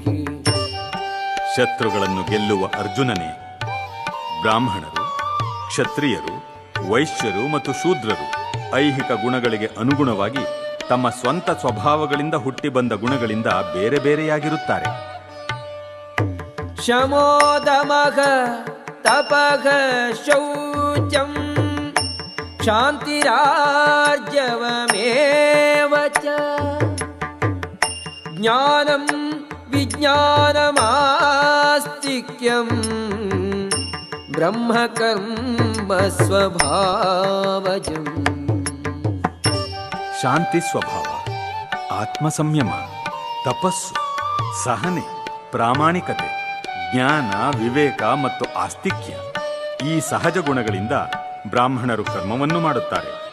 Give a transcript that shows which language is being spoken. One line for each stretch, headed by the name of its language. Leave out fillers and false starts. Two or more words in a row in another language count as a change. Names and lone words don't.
Kannada: ಶತ್ರುಗಳನ್ನು ಗೆಲ್ಲುವ ಅರ್ಜುನನೇ, ಬ್ರಾಹ್ಮಣರು, ಕ್ಷತ್ರಿಯರು, ವೈಶ್ಯರು ಮತ್ತು ಶೂದ್ರರು ಐಹಿಕ ಗುಣಗಳಿಗೆ ಅನುಗುಣವಾಗಿ ತಮ್ಮ ಸ್ವಂತ ಸ್ವಭಾವಗಳಿಂದ ಹುಟ್ಟಿ ಬಂದ ಗುಣಗಳಿಂದ ಬೇರೆ ಬೇರೆಯಾಗಿರುತ್ತಾರೆ.
Sanskrit: ಶಮೋದಮಃ ತಪಃ ಶೌಚಂ ಕ್ಷಾಂತಿರಾರ್ಜವಮೇವ ಚ ಜ್ಞಾನಂ ವಿಜ್ಞಾನಮಾಸ್ತಿಕ್ಯಂ ಬ್ರಹ್ಮಕರ್ಮ ಸ್ವಭಾವಜಂ.
Kannada: ಶಾಂತಿ ಸ್ವಭಾವ, ಆತ್ಮಸಂಯಮ, ತಪಸ್ಸು, ಸಹನೆ, ಪ್ರಾಮಾಣಿಕತೆ, ಜ್ಞಾನ, ವಿವೇಕ ಮತ್ತು ಆಸ್ತಿಕ್ಯ ಈ ಸಹಜ ಗುಣಗಳಿಂದ ಬ್ರಾಹ್ಮಣರು ಕರ್ಮವನ್ನು ಮಾಡುತ್ತಾರೆ.